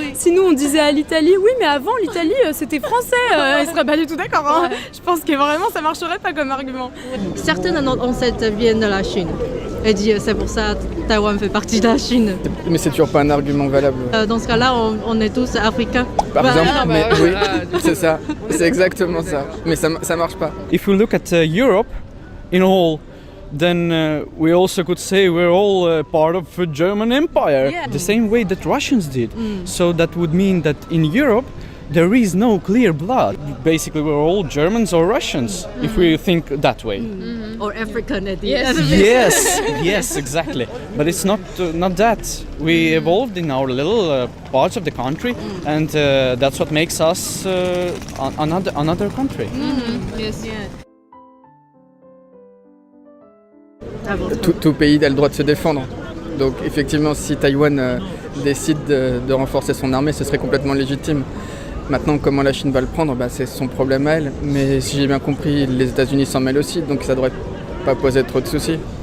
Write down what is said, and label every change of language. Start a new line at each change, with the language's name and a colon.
French: Si nous, on disait à l'Italie, oui, mais avant, l'Italie, c'était français. Ils seraient pas du tout d'accord. Hein. Je pense que vraiment, ça marcherait pas comme argument. Certains de nos ancêtres viennent de la Chine. Et dit c'est pour ça que Taïwan fait partie de la Chine. Mais c'est toujours pas un argument valable. Dans ce cas-là, on est tous africains. Par exemple, mais oui, c'est ça. C'est exactement ça. Mais ça marche pas.
English: If we look at Europe in all, then we also could say we're all part of the German Empire, the same way that Russians did. So that would mean that in Europe, there is no clear blood. Basically, we're all Germans or Russians, if we think that way. Or African at the Yes. end of it. Yes, exactly. But it's not that. We evolved in our little parts of the country, and that's what makes us another country. Yes.
French: Tout pays a le droit de se défendre. Donc effectivement, si Taïwan décide de renforcer son armée, ce serait complètement légitime. Maintenant, comment la Chine va le prendre, c'est son problème à elle. Mais si j'ai bien compris, les États-Unis s'en mêlent aussi, donc ça devrait pas poser trop de soucis.